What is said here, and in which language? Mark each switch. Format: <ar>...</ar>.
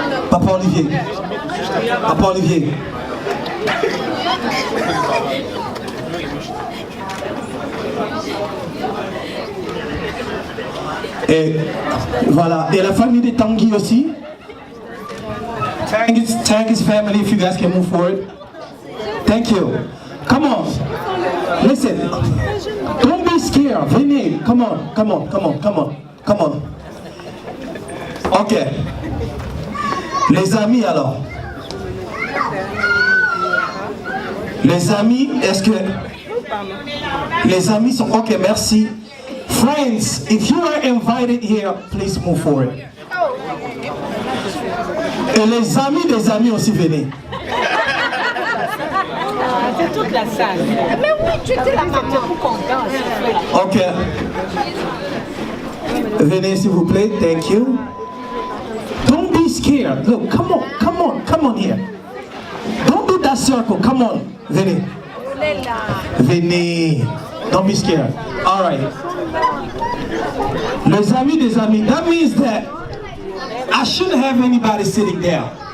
<fr>Papa Olivier. Papa Olivier. Et voilà. Et la famille de Tanguy aussi.</fr> <en>Tanguy's family, if you guys can move forward. Thank you. Come on. Listen. Don't be scared.</en> <fr>Venez.</fr> <en>Come on. Come on. Come on. Come on. Come on.</en> <fr>Ok. Les amis alors. Les amis, est-ce que... Les amis sont... Ok, merci.</fr> <en>Friends, if you are invited here, please move forward.</en> <fr>Et les amis des amis aussi, venez. C'est toute la salle. Mais oui, tu étais la maman. Ok. Venez s'il vous plaît,</fr> <en>thank you. Don't be scared. Look, come on, come on, come on here. Don't do that circle, come on.</en> <fr>Venez. Venez.</fr> <en>Don't be scared. All right.</en> <fr>Les amis des amis,</fr> <en>that means that I shouldn't have anybody sitting down.</en>